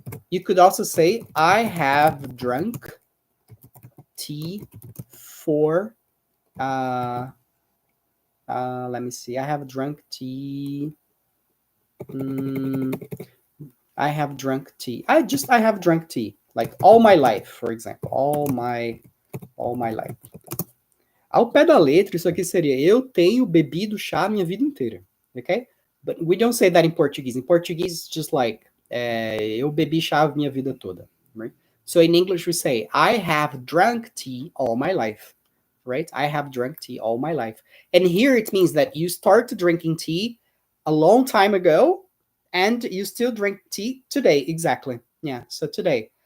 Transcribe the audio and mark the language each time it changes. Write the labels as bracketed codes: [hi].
[en] You could also say, I have drunk tea for, let me see, I have drunk tea Mm, I have drunk tea. I have drunk tea like all my life, for example, all my life. [pt] Ao pé da letra, isso aqui seria eu tenho bebido chá a minha vida inteira, okay? [en] But we don't say that in Portuguese. In Portuguese, it's just like [pt] eu bebi chá a minha vida toda, [en] right? So in English, we say I have drunk tea all my life, right? I have drunk tea all my life. And here it means that you start drinking tea a long time ago and you still drink tea today, exactly. Yeah, so today.